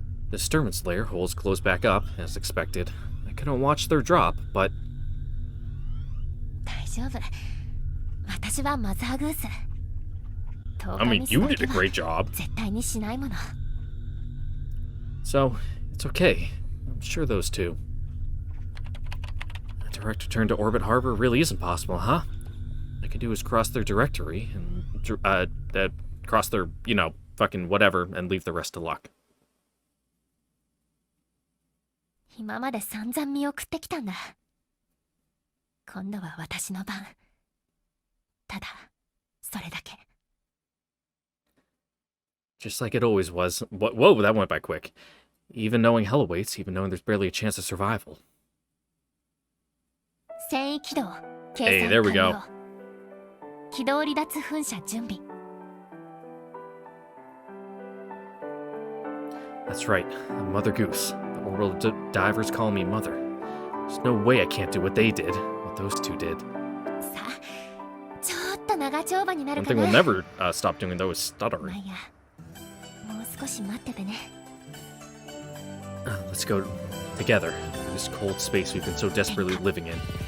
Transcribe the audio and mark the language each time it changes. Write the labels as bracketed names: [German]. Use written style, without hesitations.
[English] The disturbance layer holds closed back up, as expected. I couldn't watch their drop, but... [Japanese] 大丈夫私はマザーグース [English] I mean, you did a great job. [Japanese] 絶対にしないもの [English] So, it's okay. I'm sure those two. A direct return to Orbit Harbor really isn't possible, huh? All I can do is cross their directory and, cross their, you know, fucking whatever, and leave the rest to luck. [Japanese] 今まで散々見送ってきたんだ今度は私の番ただそれだけ [English] Just like it always was. Whoa, that went by quick. Even knowing hell awaits, even knowing there's barely a chance of survival. [Japanese] 戦意起動 [English] Hey, there we go. [Japanese] 軌道離脱噴射準備 [English] That's right, I'm Mother Goose. The Orbital divers call me Mother. There's no way I can't do what they did, what those two did. [Japanese] さあちょっと長丁場になる [English] One [Japanese] か [English] thing [Japanese] な [English] we'll never stop doing, though, is [Japanese] まあ [English] stuttering. [Japanese] いやもう少し待っててね [English] Let's go together. This cold space we've been so desperately living in.